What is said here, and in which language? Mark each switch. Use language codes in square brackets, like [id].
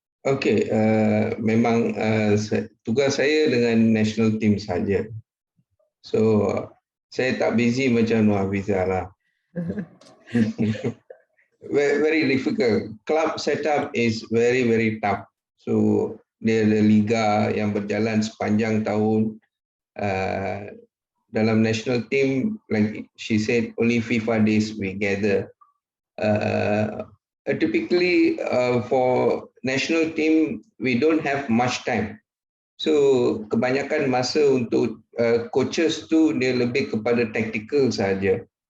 [ms] Okey, memang tugas saya dengan national team saja. So saya tak busy macam Nur Hafizah lah. [en] Very difficult. Club setup is very tough. [ms] So dia ada liga yang berjalan sepanjang tahun. [en] Dalam national team, like she said, only FIFA days we gather. Typically for national team, we don't have much time. [ms] So kebanyakan masa untuk coaches tu dia lebih kepada tactical saja.